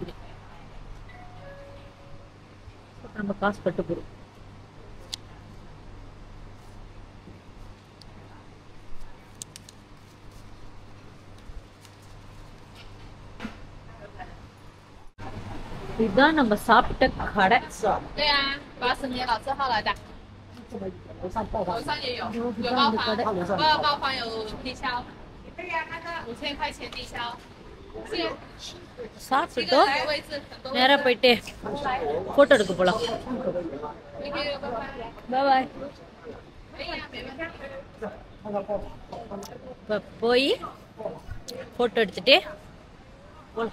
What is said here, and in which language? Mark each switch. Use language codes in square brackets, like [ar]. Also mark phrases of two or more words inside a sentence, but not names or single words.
[ta] நம்ம காசு கட்டு போகிறோம். இதுதான் நம்ம சாப்பிட்ட கடை. [zh] 对啊，80年老字号来的。楼上也有，有包房，2包房有低消。对呀，那个5000块钱低消。 [ta] சாப்பிட்டு நேராக போயிட்டு ஃபோட்டோ எடுக்க போகலாம். பாய். இப்போ போய் ஃபோட்டோ எடுத்துட்டு போகலாம்.